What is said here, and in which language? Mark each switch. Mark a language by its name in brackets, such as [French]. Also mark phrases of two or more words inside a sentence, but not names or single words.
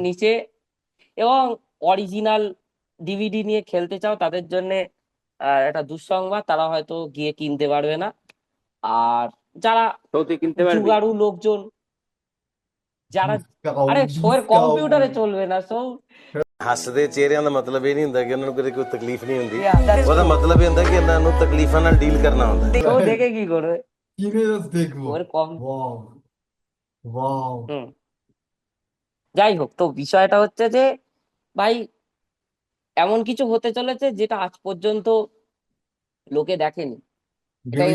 [Bangla] নিচে এবং অরিজিনাল ডিভিডি নিয়ে খেলতে চাও তাদের জন্য আর একটা দুঃসংবাদ, তারা হয়তো গিয়ে কিনতে পারবে না। আর যারা তো তুই কিনতে পারবি? জুগাড়ু লোকজন, যারা, ডিসকাউ আরে শোয়ের ডিসকাউ কম্পিউটারে চলবে না সো। [Punjabi] ਹੱਸਦੇ ਚਿਹਰਿਆਂ ਦਾ ਮਤਲਬ ਇਹ ਨਹੀਂ ਹੁੰਦਾ ਕਿ ਉਹਨਾਂ ਨੂੰ ਕਦੇ ਕੋਈ ਤਕਲੀਫ ਨਹੀਂ ਹੁੰਦੀ। [English] yeah that's [Punjabi] ਉਹਦਾ [English] ট্রু। [Punjabi] ਮਤਲਬ ਇਹ ਹੁੰਦਾ ਕਿ ਇਹਨਾਂ ਨੂੰ ਤਕਲੀਫਾਂ ਨਾਲ ਡੀਲ ਕਰਨਾ ਹੁੰਦਾ। [Bangla] ও দেখে কি করবে? কিনে জাস্ট দেখবো। ওর কম। ওয়াও ওয়াও। হুম। যাই হোক, তো বিষয়টা হচ্ছে যে ভাই, এমন কিছু হতে চলেছে যেটা আজ পর্যন্ত লোকে দেখেনি। এটাই